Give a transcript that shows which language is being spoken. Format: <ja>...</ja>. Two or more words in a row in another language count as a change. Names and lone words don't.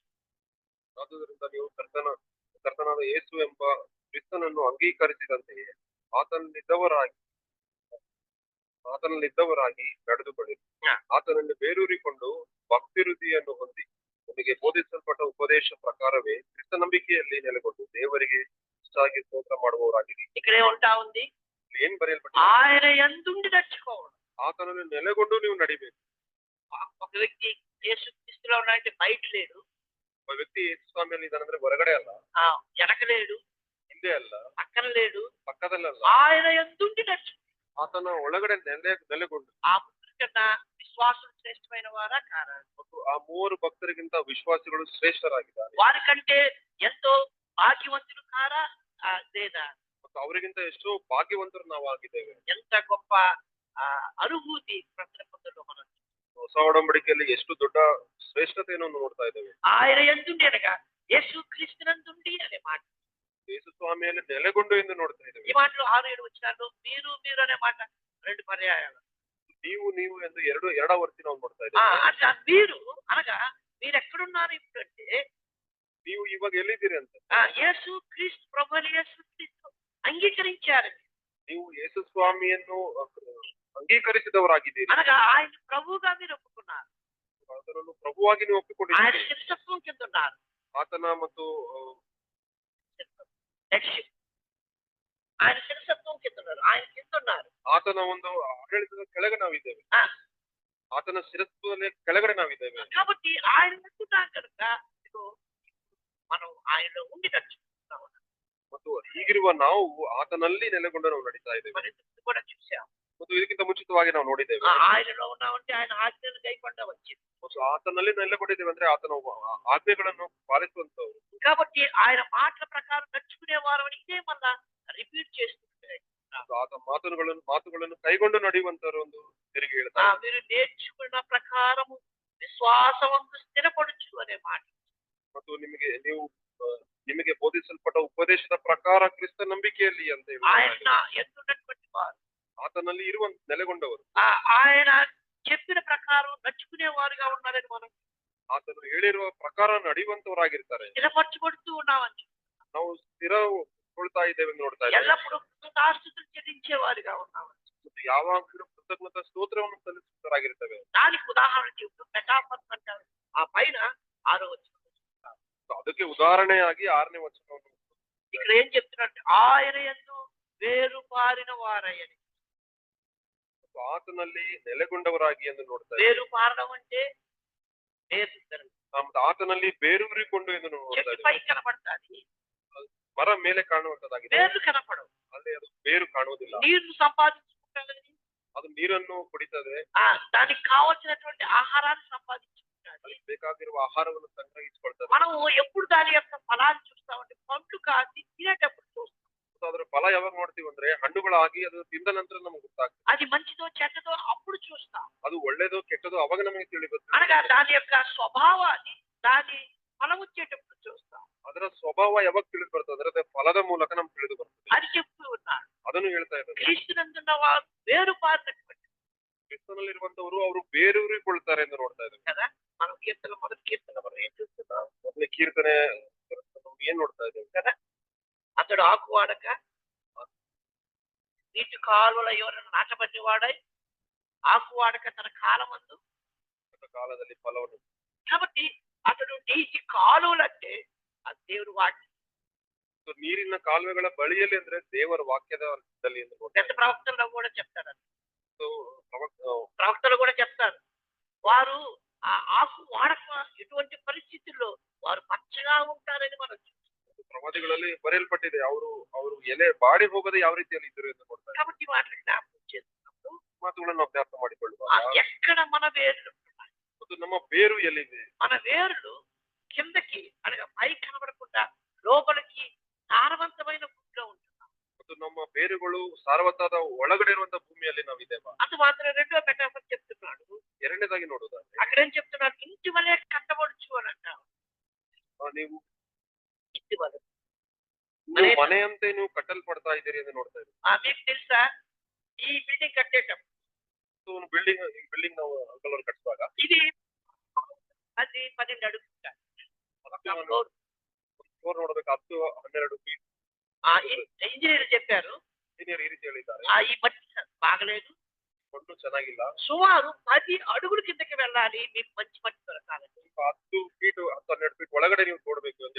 <kn>ಆದುದರಿಂದ ನೀವು ಕರ್ತನಾದ ಯೇಸು ಎಂಬ ಕ್ರಿಸ್ತನನ್ನು ಅಂಗೀಕರಿಸಿದಂತೆಯೇ ಆತನಲ್ಲಿದ್ದವರಾಗಿ ನಡೆದುಕೊಳ್ಳಿರಿ. ಆತನನ್ನು ಬೇರೂರಿಕೊಂಡು ಭಕ್ತಿವೃದ್ಧಿಯನ್ನು ಹೊಂದಿ ನಿಮಗೆ ಬೋಧಿಸಲ್ಪಟ್ಟ ಉಪದೇಶ ಪ್ರಕಾರವೇ ಕ್ರಿಸ್ತ ನಂಬಿಕೆಯಲ್ಲಿ ನೆಲೆಗೊಂಡು ದೇವರಿಗೆ ಇಷ್ಟಾಗಿ ಸ್ತೋತ್ರ ಮಾಡುವವರಾಗಿರಿ.</kn> <te>ఇక్కడే ఉంటా ఉంది,</te> <kn>ಏನ್ ಬರೆಯಲ್ಪಟ್ಟಿದೆ?</kn> <te>ఆయన ఎందుండి నడుచుకోవడం.</te> <kn>ಆತನನ್ನು ನೆಲೆಗೊಂಡು ನೀವು ನಡಿಬೇಕು.</kn> <te>ఒక వ్యక్తి యేసు క్రీస్తులో ఉన్నాడంటే బయట లేడు,</te> <kn>ಒಬ್ಬ ವ್ಯಕ್ತಿ ಯೇಸು ಸ್ವಾಮಿಯಲ್ಲಿ ಇದ್ದಾನಂದ್ರೆ ಹೊರಗಡೆ ಅಲ್ಲ,</kn> <te>వెనక లేడు,</te> <kn>ಹಿಂದೆ ಅಲ್ಲ,</kn> <te>పక్కన లేడు,</te> <kn>ಪಕ್ಕದಲ್ಲಲ್ಲ,</kn> <te>ఆయన ఎందుండి నడుచు.</te> <kn>ಆತನ ಒಳಗಡೆ ನೆಲೆಗೊಂಡು.</kn> <te>ఆ ముగ్గురు కన్నా విశ్వాసం శ్రేష్టమైన వారా కారా?</te> <kn>ಮತ್ತು ಆ 3 ಭಕ್ತರಿಗಿಂತ ವಿಶ್ವಾಸಿಗಳು ಶ್ರೇಷ್ಠರಾಗಿದ್ದಾರೆ.</kn> <te>వారికంటే ఎంతో భాగ్యవంతులు కారా లేదా?</te> <kn>ಮತ್ತು ಅವರಿಗಿಂತ ಎಷ್ಟೋ ಭಾಗ್ಯವಂತರು ನಾವು ಆಗಿದ್ದೇವೆ.</kn> <te>ఎంత గొప్ప అనుభూతి ప్రసరపంలో మనం</te> <kn>ಹೊಸ ಒಡಂಬಡಿಕೆಯಲ್ಲಿ ಎಷ್ಟು ದೊಡ್ಡ ಶ್ರೇಷ್ಠತೆಯನ್ನು ನೋಡ್ತಾ ಇದ್ದೇವೆ.</kn> <te>ఆయన ఎందుండి అనగా యేసు క్రీస్తునందుండి అనే మాట.</te> <kn>ಯೇಸು ಸ್ವಾಮಿಯಲ್ಲಿ ನೆಲೆಗೊಂಡು ಎಂದು ನೋಡ್ತಾ</kn> <te>ఈ</te> <kn>ಇದ್ದೇವೆ.</kn> <te>మాటలు 6-7 వచనాల్లో మీరు మీరు అనే మాట 2 పర్యాయాలు.</te> <kn>ನೀವು ಎಂದು ಎರಡವರ್ತಿ ನಾವು ನೋಡ್ತಾ ఆ, ಇದ್ದೇವೆ.</kn> <te>అట్లా మీరు అనగా మీరు ఎక్కడున్నారు ఇప్పుడు అంటే</te> <kn>ನೀವು ಇವಾಗ ಎಲ್ಲಿದ್ದೀರಿ ಅಂತ.</kn> <te>యేసు క్రీస్తు ప్రభువైన యేసు క్రీస్తు అంగీకరించారు.</te> <kn>ನೀವು ಯೇಸು ಸ್ವಾಮಿಯನ್ನು ಅಂಗೀಕರಿಸಿದವರಾಗಿದ್ದೀರಿ.</kn> <te>అనగా ఆయన ప్రభువుగా మీరు ఒప్పుకున్నారు.</te> <kn>ಆತನನ್ನು ಪ್ರಭುವಾಗಿ ನೀವು</kn> <te>ఆయన</te> <kn>ಒಪ್ಪಿಕೊಂಡಿದ್ದೀರಿ.</kn> <te>శిరసత్వం కింద ఉన్నారు.</te> <kn>ಆತನ ಮತ್ತು</kn> <te>Headship. ఆయన శిరసత్వం కింద ఉన్నారు. ఆయన కింద ఉన్నారు.</te> <kn>ಆತನ ಒಂದು ಆಡಳಿತದ ಕೆಳಗೆ ನಾವಿದ್ದೇವೆ. ఆ, ಆತನ ಶಿರಸ್ಸಿನ ಕೆಳಗಡೆ ನಾವಿದ್ದೇವೆ.</kn> <te>కాబట్టి ఆయన నచ్చుతాం కనుక ఇదిగో మనం ఆయనలో ఉండి నడుచుకుంటున్నాం.</te> <kn>ಮತ್ತು ಹೀಗಿರುವ ನಾವು ಆತನಲ್ಲಿ ನೆಲೆಗೊಂಡು ನಾವು ನಡೀತಾ ಇದ್ದೇವೆ.</kn> <te>మరి ఇది కూడా చూసాం.</te> <kn>ಮತ್ತು ಇದಕ್ಕಿಂತ ಮುಂಚಿತವಾಗಿ ನಾವು ನೋಡಿದ್ದೇವೆ.</kn> <te>ఆయనలో ఉన్నామంటే ఆయన ఆజ్ఞలు గైకొండ వచ్చింది.</te> <kn>ಮತ್ತು ಆತನಲ್ಲಿ ನೆಲೆಗೊಂಡಿದ್ದೇವೆ ಅಂದ್ರೆ ಆತನ ಆಜ್ಞೆಗಳನ್ನು ಪಾಲಿಸುವಂತವ್ರು.</kn> <te>కాబట్టి ఆయన మాటల ప్రకారం నడుచుకునే వారు ఇదే మళ్ళా రిపీట్ చేస్తుంటే</te> <kn>ಆತ ಮಾತುಗಳನ್ನು ಕೈಗೊಂಡು ನಡೆಯುವಂತವರು ಒಂದು ತಿರುಗಿ ಹೇಳ್ತಾರೆ.</kn> <te>మీరు నేర్చుకున్న ప్రకారము విశ్వాసవంతు స్థిరపడుచు అనే మాట.</te> <kn>ಮತ್ತು ನಿಮಗೆ ಬೋಧಿಸಲ್ಪಟ್ಟ ಉಪದೇಶದ ಪ್ರಕಾರ ಕ್ರಿಸ್ತ ನಂಬಿಕೆಯಲ್ಲಿ ಅಂತ</kn> <te>ఆయన ఎందున్నటువంటి వారు</te> <kn>ಆತನಲ್ಲಿ ನೆಲೆಗೊಂಡವರು.</kn> <te>ఆయన చెప్పిన ప్రకారం నడుచుకునే వారుగా ఉన్నారని మనం</te> <kn>ಆತನು ಹೇಳಿರುವ ಪ್ರಕಾರ ನಡೆಯುವಂತವರಾಗಿರ್ತಾರೆ.</kn> <te>స్థిరపరచబడుతూ ఉన్నామని</te> <kn>ನಾವು ಸ್ಥಿರಗೊಳ್ತಾ ಇದ್ದೇವೆ ಎಂದು ನೋಡ್ತಾ ಇದ್ದೇವೆ.</kn> <te>ఎల్లప్పుడూ కృతజ్ఞతాస్తుతులు చెల్లించే వారుగా ఉన్నామని.</te> <kn>ಮತ್ತು ಯಾವಾಗಲೂ ಕೃತಜ್ಞತಾ ಸ್ತೋತ್ರವನ್ನು ಸಲ್ಲಿಸುತ್ತರಾಗಿರ್ತೇವೆ.</kn> <te>దానికి ఉదాహరణ చెబుతూ మెటాఫర్ అంటారు. ఆ పైన 6వ వచనం.</te> <kn>ಅದಕ್ಕೆ ಉದಾಹರಣೆಯಾಗಿ 6ನೇ ವಚನವನ್ನು</kn> <te>ఇక్కడ ఏం చెప్తున్నట్టు ఆయన యందు వేరుపారిన వారయ్యని.</te> <kn>ಆತನಲ್ಲಿ ನೆಲೆಗೊಂಡವರಾಗಿ ಎಂದು ನೋಡ್ತಾ ಇದ್ದೇವೆ.</kn> <te>వేరు పారడం అంటే వేరు</te> <kn>ಮತ್ತು ಆತನಲ್ಲಿ ಬೇರೂರಿಕೊಂಡು ಎಂದು ನೋಡ್ತಾ</kn> <te>చెట్టు</te> <kn>ಇದ್ದೇವೆ.</kn> <te>పై కనబడుతుంది,</te> <kn>ಮರ ಮೇಲೆ ಕಾಣುವಂತದ್ದಾಗಿದೆ,</kn> <te>వేర్లు కనపడవు.</te> <kn>ಅಲ್ಲಿ ಅದು ಬೇರು ಕಾಣುವುದಿಲ್ಲ.</kn> <te>నీళ్లు సంపాదించుకుంటుంది,</te> <kn>ಅದು ನೀರನ್ನು ಕುಡಿತದೆ,</kn> <te>దానికి కావలసినటువంటి ఆహారాన్ని సంపాదించుకుంటుంది.</te> <kn>ಅದಕ್ಕೆ ಬೇಕಾಗಿರುವ ಆಹಾರವನ್ನು ಸಂಗ್ರಹಿಸಿಕೊಳ್ತದೆ.</kn> <te>మనం ఎప్పుడు దాని యొక్క ఫలాన్ని చూస్తామంటే పండ్లు కాసి తినేటప్పుడు చూస్తాం.</te> <kn>ಮತ್ತು ಅದರ ಫಲ ಯಾವಾಗ ನೋಡ್ತೀವಿ ಅಂದ್ರೆ ಹಣ್ಣುಗಳಾಗಿ ಅದು ತಿಂದ ನಂತರ ನಮಗೆ ಗೊತ್ತಾಗ್ತದೆ.</kn> <te>అది మంచిదో చెడ్డదో అప్పుడు చూస్తాం.</te> <kn>ಅದು ಒಳ್ಳೇದೋ ಕೆಟ್ಟದೋ ಅವಾಗ ನಮಗೆ ತಿಳಿ ಬರ್ತದೆ.</kn> <te>అనగా దాని యొక్క స్వభావాన్ని దాని ఫలం వచ్చేటప్పుడు చూస్తాం.</te> <kn>ಅದರ ಸ್ವಭಾವ ಯಾವಾಗ ತಿಳಿದು ಬರ್ತದೆ, ಅದರ ಫಲದ ಮೂಲಕ ನಮ್ಗೆ ತಿಳಿದು ಬರ್ತದೆ.</kn> <te>అది చెప్తూ ఉన్నాడు.</te> <kn>ಅದನ್ನು ಹೇಳ್ತಾ ಇದ್ದಾರೆ.</kn> <te>క్రీస్తునందున్న వారు వేరుపారినటువంటి</te> <kn>ಕ್ರಿಸ್ತನಲ್ಲಿರುವಂತವರು ಅವರು ಬೇರೂರಿಕೊಳ್ತಾರೆ ಎಂದು ನೋಡ್ತಾ ಇದ್ದಾರೆ</kn> <te>కదా. మనం మొదటి కీర్తన మనం ఏం చూస్తున్నాం</te> <kn>ಮೊದಲೇ ಕೀರ್ತನೆ ಏನ್ ನೋಡ್ತಾ ಇದ್ದೇವೆ</kn> <te>కదా. అతడు ఆకు వాడక నీటి కాలువల ఎవరైనా నాటబడినవాడై ఆకు వాడక తన కాలమందు</te> <kn>ಕಾಲದಲ್ಲಿ ಫಲವನ್ನು.</kn> <te>కాబట్టి అతడు నీటి కాలువలు అంటే అది దేవుడు వాక్యం.</te> <kn>ನೀರಿನ ಕಾಲುವೆಗಳ ಬಳಿಯಲ್ಲಿ ಅಂದ್ರೆ ದೇವರ ವಾಕ್ಯದಲ್ಲಿ ಎಂದು ನೋಡ್ತಾ</kn> <te>పెద్ద ప్రవక్తలు కూడా చెప్తారు.</te> <kn>ಇದ್ದೇವೆ.</kn> <te>ప్రవక్తలు కూడా చెప్తారు వారు ఆ ఆకు వాడక ఎటువంటి పరిస్థితుల్లో వారు పచ్చగా ఉంటారని మనం చూస్తాం.</te> <kn>ಪ್ರವಾದಿಗಳಲ್ಲಿ ಬರೆಯಲ್ಪಟ್ಟಿದೆ ಅವರು ಎಲೆ ಬಾಡಿ ಹೋಗದೆ ಯಾವ ರೀತಿಯಲ್ಲಿ ಇದ್ದರು ಎಂದು ನೋಡ್ತಾ ಇದ್ದೇವೆ.</kn> <te>కాబట్టి వాటిని జ్ఞాపకం చేస్తున్నప్పుడు</te> <kn>ಮಾತುಗಳನ್ನು ಅಭ್ಯಾಸ ಮಾಡಿಕೊಳ್ಳುವ</kn> <te>ఎక్కడ మన వేర్లు ఉంటున్నాయి,</te> <kn>ಮತ್ತು ನಮ್ಮ ಬೇರು ಎಲ್ಲಿದೆ,</kn> <te>మన వేర్లు కిందకి అనగా పై కనబడకుండా లోపలికి సారవంతమైన భూమిలో ఉంటున్నాం.</te> <kn>ಮತ್ತು ನಮ್ಮ ಬೇರುಗಳು ಸಾರವತ್ತಾದ ಒಳಗಡೆ ಇರುವಂತಹ ಭೂಮಿಯಲ್ಲಿ ನಾವಿದ್ದೇವೆ.</kn> <te>అది మాత్రం రెండో మెటాఫర్ చెప్తున్నాడు.</te> <kn>ಎರಡನೇದಾಗಿ ನೋಡುವುದಾದ್ರೆ</kn> <te>అక్కడేం చెప్తున్నాడు, ఇంటి వలె కట్టబడుచు అని అంటారు.</te> <kn>ನೀವು</kn> <te>ఇంటి వలె</te> <kn>ಮನೆಯಂತೆ ನೀವು ಕಟ್ಟಲ್ಪಡ್ತಾ ಇದ್ದೀರಿ ಎಂದು ನೋಡ್ತಾ ಇದ್ದೀವಿ.</kn> <te>మీకు తెలుసా ఈ బిల్డింగ్ కట్టేటప్పుడు</te> <kn>ಬಿಲ್ಡಿಂಗ್ ನಾವು ಅಂಕಲ್ ಅವರು ಕಟ್ಟಿಸುವಾಗ</kn> <te>ఇది అది 12 అడుగులు</te> <kn>ಫ್ಲೋರ್ ನೋಡ್ಬೇಕು 10-12 ಫೀಟ್.</kn> <te>ఇంజనీర్ చెప్పారు</te> <kn>ಇಂಜಿನಿಯರ್ ಈ ರೀತಿ ಹೇಳಿದ್ದಾರೆ.</kn> <te>ఈ మట్టి బాగలేదు,</te> <kn>ಮಣ್ಣು ಚೆನ್ನಾಗಿಲ್ಲ,</kn> <te>సుమారు 10 అడుగుల కిందకి వెళ్ళాలి మీకు మంచి మట్టి దొరకాలండి.</te> <kn>10 ಫೀಟ್ 10-12 ಫೀಟ್ ಒಳಗಡೆ ನೀವು ನೋಡ್ಬೇಕು ಅಂತ</kn>